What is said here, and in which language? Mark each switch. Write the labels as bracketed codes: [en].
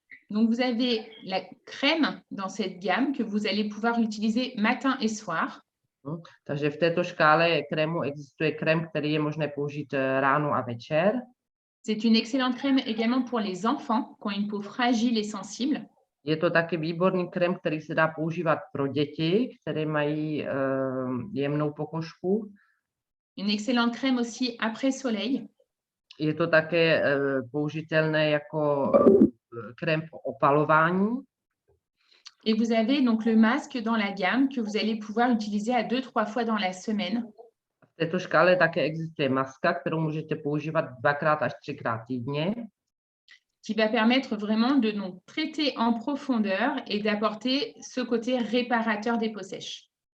[fr] Donc, vous avez la crème dans cette gamme que vous allez pouvoir utiliser matin et soir. [cs] Takže v této škále krému existuje krém, který je možné použít ráno a večer. [fr] C'est une excellente crème également pour les enfants qui ont une peau fragile et sensible. [cs] Je to taky výborný krém, který se dá používat pro děti, které mají jemnou pokožku. [fr] Une excellente crème aussi après soleil. [cs] Je to také použitelné jako krém pro opalování. [fr] Et vous avez donc le masque dans la gamme que vous allez pouvoir utiliser à 2-3 fois dans la semaine. [cs] V této škále také existuje maska, kterou můžete používat 2x až 3x týdně. [fr] Qui va permettre vraiment de donc traiter en profondeur et d'apporter ce côté réparateur des peaux sèches.